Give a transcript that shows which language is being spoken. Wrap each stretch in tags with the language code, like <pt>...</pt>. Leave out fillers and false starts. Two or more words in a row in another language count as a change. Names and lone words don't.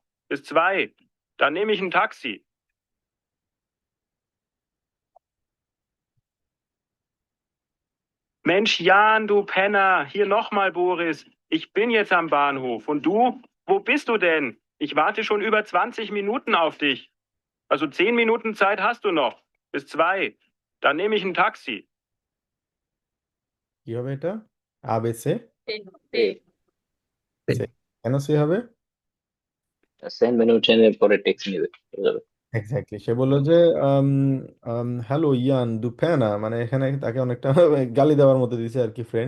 <de>Bis 2. Dann nehme ich ein Taxi. Mensch, Jan, du Penner. Hier nochmal, Boris. Ich bin jetzt am Bahnhof. Und du? Wo bist du denn? Ich warte schon über 20 Minuten auf dich. Also 10 Minuten Zeit hast du noch. Bis 2. Dann nehme ich ein Taxi.</de> <bn>কি হবে এটা? আবেসে তে সে, কেন সে হবে? সেন্ড মেনু ট্রেনের পরে টেক্সট নেবে, হয়ে যাবে। এক্স্যাক্টলি। সে বললো যে</bn> <de>Hallo Jan du Penner,</de> <bn>মানে এখানে তাকে অনেকটা গালি দেওয়ার মতো দিছে আর কি, ফ্রেন্ড।</bn>